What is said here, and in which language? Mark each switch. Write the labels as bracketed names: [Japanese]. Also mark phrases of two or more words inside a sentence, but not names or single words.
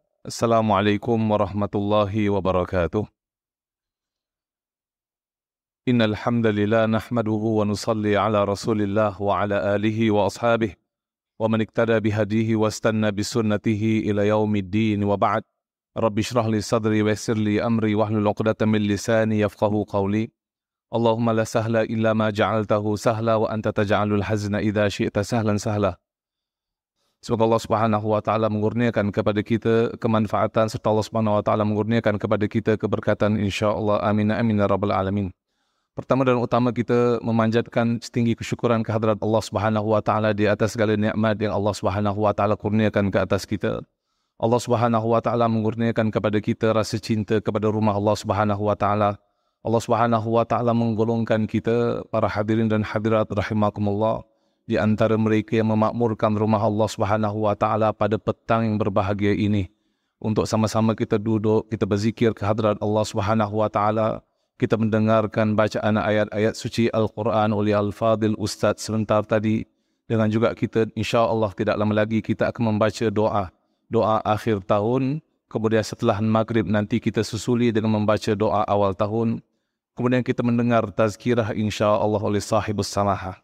[Arabic] السلام عليكم ورحمة الله وبركاته. إن الحمد لله نحمده ونصلي على رسول الله وعلى آله وأصحابه ومن اقتدى بهداه واستن بسنته إلى يوم الدين وبعد. رب اشرح لي صدري ويسر لي أمري واحلل عقدة من لساني يفقهوا قولي. اللهم لا سهل إلا ما جعلته سهلا وأنت تجعل الحزن إذا شئت سهلا سهلا. [Malay] Semoga [Arabic] الله سبحانه وتعالى [Malay] mengurniakan kepada kita kemanfaatan serta [Arabic] الله سبحانه وتعالى [Malay] mengurniakan kepada kita keberkatan insyaallah. [Arabic] آمين آمين يا رب العالمين. [Malay] Pertama dan utama kita memanjatkan setinggi kesyukuran kehadrat [Arabic] الله سبحانه وتعالى [Malay] di atas segala nikmat yang [Arabic] الله سبحانه وتعالى [Malay] kurniakan ke atas kita. [Arabic] الله سبحانه وتعالى [Malay] mengurniakan kepada kita rasa cinta kepada rumah [Arabic] الله سبحانه وتعالى. الله سبحانه وتعالى [Malay] menggolongkan kita para hadirin dan hadirat rahimakumullah di antara mereka yang memakmurkan rumah [Arabic] الله سبحانه و [Malay] taala pada petang yang berbahagia ini untuk sama-sama kita duduk, kita berzikir ke hadrat Allah Subhanahu wa taala, kita mendengarkan bacaan ayat-ayat suci Al-Quran oleh Al-Fadil Ustaz sebentar tadi, dengan juga kita insya-Allah tidak lama lagi kita akan membaca doa akhir tahun, kemudian setelah maghrib nanti kita susuli dengan membaca doa awal tahun, kemudian kita mendengar tazkirah insya-Allah oleh [Arabic] صاحب السماحة.